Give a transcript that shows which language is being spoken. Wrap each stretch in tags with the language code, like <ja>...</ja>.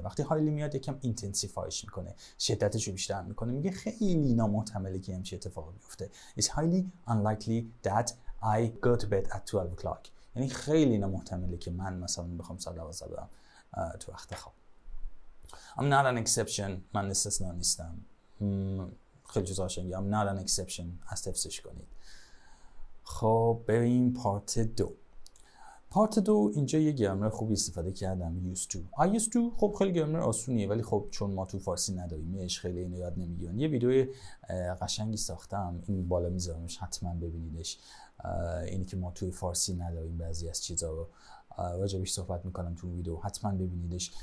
<fa>وقتی هایلی میاد یکم اینتنسیفایش میکنه، شدتش رو بیشتر میکنه، میگه خیلی نامحتمله که همچین اتفاقی بیفته.</fa> <en>It's highly unlikely that I go to bed at 12 o'clock</en> <fa>یعنی خیلی نامحتمله که من مثلا بخوام ساعت 12 برم تو وقت خواب.</fa> <en>I'm not an exception</en> <fa>من استثنا نیستم. خیلی چیزا قشنگه.</fa> <en>I'm not an exception</en> <fa>از حفظش کنید. خب بریم پارت 2. پارت 2 اینجا یه گرامر خوبی استفاده کردم. used to خب خیلی گرامر آسونیه، ولی خب چون ما تو فارسی نداریم یهش خیلی اینو یاد نمیگیرن. یه ویدیو قشنگی ساختم، این بالا میذارمش حتما ببینیدش. اینی که ما توی فارسی نداریم، بعضی از چیزا رو راجبش صحبت میکنم تو ویدیو، حتما ببینیدش.</fa>